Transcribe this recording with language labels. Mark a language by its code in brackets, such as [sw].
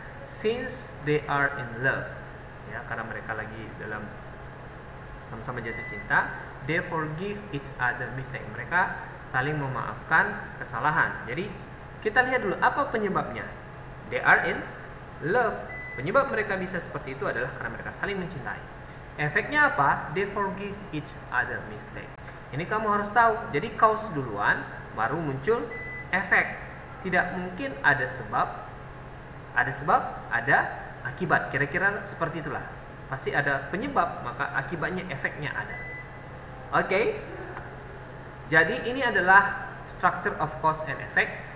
[en] Since they are in love, ya, [id] karena mereka lagi dalam sama-sama jatuh cinta, [en] they forgive each other mistake. Mereka [id] saling memaafkan kesalahan. Jadi kita lihat dulu apa penyebabnya. [en] They are in love. [id] Penyebab mereka bisa seperti itu adalah karena mereka saling mencintai. Efeknya apa? [en] They forgive each other mistake. [id] Ini kamu harus tahu. Jadi cause duluan, baru muncul efek. Tidak mungkin ada sebab, ada akibat. Kira-kira seperti itulah. Pasti ada penyebab, maka akibatnya, efeknya ada. Oke. Jadi ini adalah [en] structure of cause and effect.